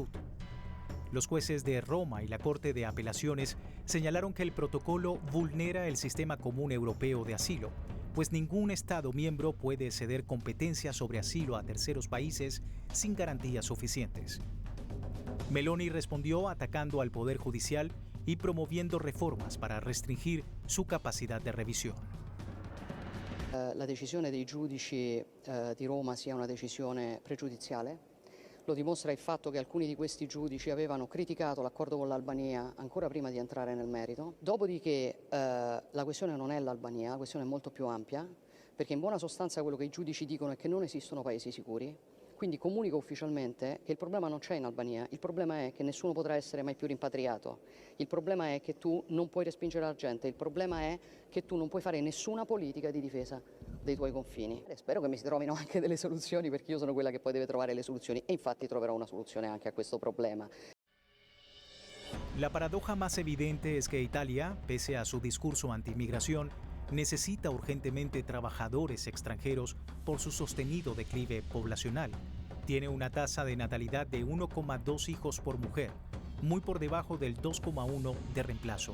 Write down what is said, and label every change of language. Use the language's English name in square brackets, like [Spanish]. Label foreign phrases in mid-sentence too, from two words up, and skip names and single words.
[Spanish] Los jueces de Roma y la Corte de Apelaciones señalaron que el protocolo vulnera el sistema común europeo de asilo, pues ningún Estado miembro puede ceder competencias sobre asilo a terceros países sin garantías suficientes. Meloni respondió atacando al Poder Judicial y promoviendo reformas para restringir su capacidad de revisión. [Italian] La decisione dei giudici di Roma sia una decisione pregiudiziale. Lo dimostra il fatto che alcuni di questi giudici avevano criticato l'accordo con l'Albania ancora prima di entrare nel merito. Dopodiché la questione non è l'Albania, la questione è molto più ampia, perché in buona sostanza quello che i giudici dicono è che non esistono paesi sicuri. Quindi comunico ufficialmente che il problema non c'è in Albania, il problema è che nessuno potrà essere mai più rimpatriato, il problema è che tu non puoi respingere la gente, il problema è che tu non puoi fare nessuna politica di difesa dei tuoi confini. E spero che mi si trovino anche delle soluzioni, perché io sono quella che poi deve trovare le soluzioni e infatti troverò una soluzione anche a questo problema. [Spanish] La paradoja más evidente es que Italia, pese a su discurso anti-inmigración, necesita urgentemente trabajadores extranjeros por su sostenido declive poblacional. Tiene una tasa de natalidad de 1,2 hijos por mujer, muy por debajo del 2,1 de reemplazo.